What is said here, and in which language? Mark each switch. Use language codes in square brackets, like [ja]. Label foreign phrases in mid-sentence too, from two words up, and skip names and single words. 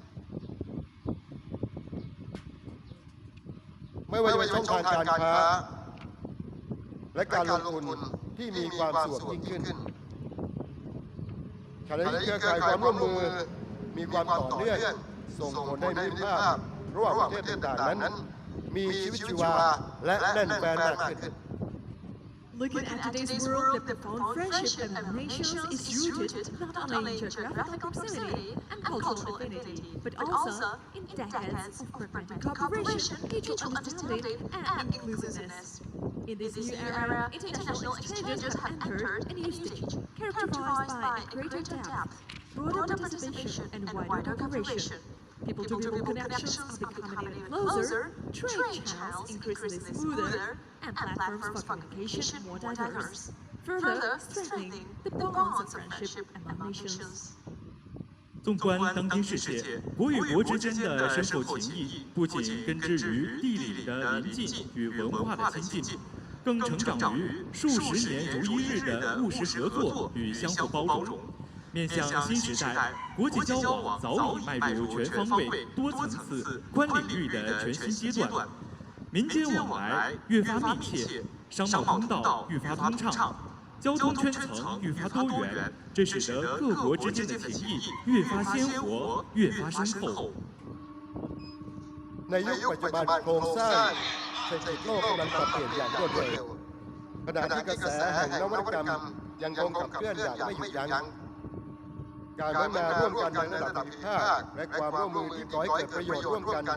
[th] ไม่ว่าจะเป็นช่องทางการค้าและการลงทุนที่มีความสะดวกยิ่งขึ้นขณะที่เครือข่ายความร่วมมือมีความต่อเนื่องส่งผลให้มิตรภาพระหว่างประเทศต่างๆนั้นมีชีวิตชีวาและแน่นแฟ้นมากขึ้น [en] Looking at today's world, the profound friendship among nations is rooted not only in geographical proximity and cultural affinity, but also in decades of pragmatic cooperation, mutual understanding, and inclusiveness. In this new era, international exchanges have entered a new stage, characterized by greater depth, broader participation, and wider cooperation. People-to-people connections are becoming closer, trade channels increasingly smoother, and platforms for communication more diverse. further strengthening the bonds of friendship among nations. [zh] 纵观当今世界，国与国之间的深厚情谊，不仅根植于地理的邻近与文化的亲近，更成长于数十年如一日的务实合作与相互包容。面向新时代，国际交往早已迈入全方位、多层次、宽领域的全新阶段，民间往来越发密切，商贸通道愈发通畅。交通圈层愈发多元，这使得各国之间的情谊越发鲜活、越发深厚。 [th] ในยุคปัจจุบันโครงสร้างเศรษฐกิจโลกกำลังปรับเปลี่ยนอย่างรวดเร็วขณะที่กระแสแห่งนวัตกรรมยังคงขับเคลื่อนอย่างไม่หยุด ยั้งการพัฒนาร่วมกันในระดับภูมิภาคและความร่วมมือที่ก่อให้เกิดประโยชน์ร่วมกัน